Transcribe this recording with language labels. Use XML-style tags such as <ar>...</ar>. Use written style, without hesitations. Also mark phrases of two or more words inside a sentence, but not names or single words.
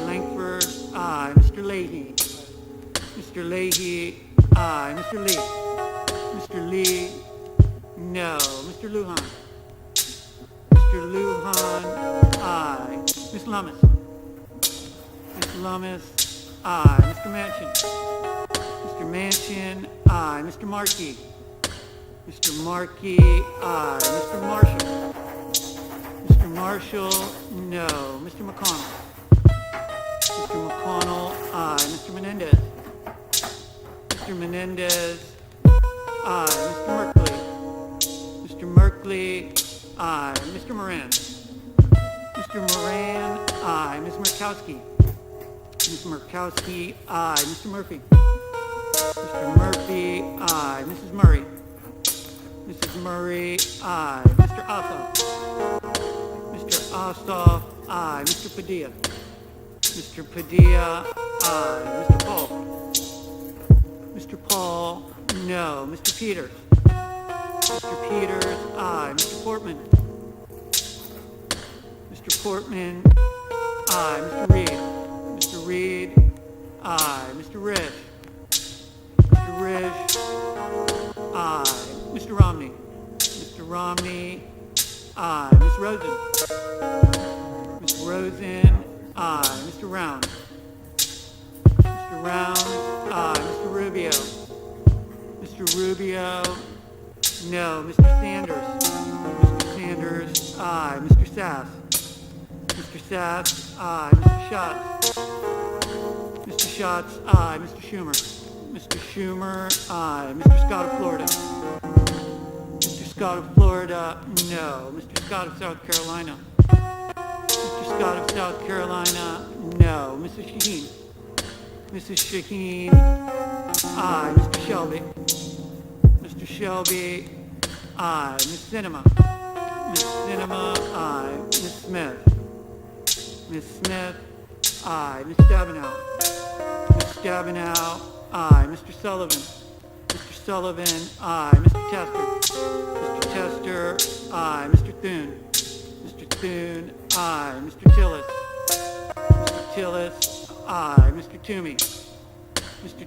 <en>Langford, aye. Mr. Leahy. Mr. Leahy, aye. Mr. Lee. Mr. Lee, no. Mr. Lujan. Mr. Lujan, aye. Ms. Lummis. Ms. Lummis, aye. Mr. Manchin. Mr. Manchin, aye. Mr. Markey. Mr. Markey, aye. Mr. Marshall. Mr. Marshall, no. Mr. McConnell. Mr. McConnell, aye. Mr. Menendez. Mr. Menendez, aye. Mr. Merkley. Mr. Merkley, aye. Mr. Moran. Mr. Moran, aye. Ms. Murkowski. Ms. Murkowski, aye. Mr. Murphy. Mr. Murphy, aye. Mrs. Murray. Mrs. Murray, aye. Mr. Ossoff. Mr. Ossoff, aye. Mr. Padilla. Mr. Padilla, aye. Mr. Paul. Mr. Paul, no. Mr. Peters. Mr. Peters, aye. Mr. Portman. Mr. Portman, aye. Mr. Reed. Mr. Reed, aye. Mr. Risch. Mr. Risch, aye. Mr. Romney. Mr. Romney, aye. Ms. Rosen. Ms. Rosen, aye. Mr. Round. Mr. Round, aye. Mr. Rubio. Mr. Rubio, no. Mr. Sanders. Mr. Sanders, aye. Mr. Sass. Mr. Sass, aye. Mr. Schatz. Mr. Schatz, aye. Mr. Schumer. Mr. Schumer, aye. Mr. Scott of Florida. Mr. Scott of Florida, no. Mr. Scott of South Carolina. Mr. Scott of South Carolina, no. Mrs. Shaheen. Mrs. Shaheen, aye. Mr. Shelby. Mr. Shelby, aye. Ms. Sinema. Ms. Sinema, aye. Ms. Smith. Ms. Smith, aye. Ms. Stabenow. Ms. Stabenow, aye. Mr. Sullivan. Mr. Sullivan, aye. Mr. Tester. Mr. Tester, aye. Mr. Thune. Mr. Thune, aye. Mr. Tillis. Mr. Tillis, aye. Mr. Toomey. Mr.</en>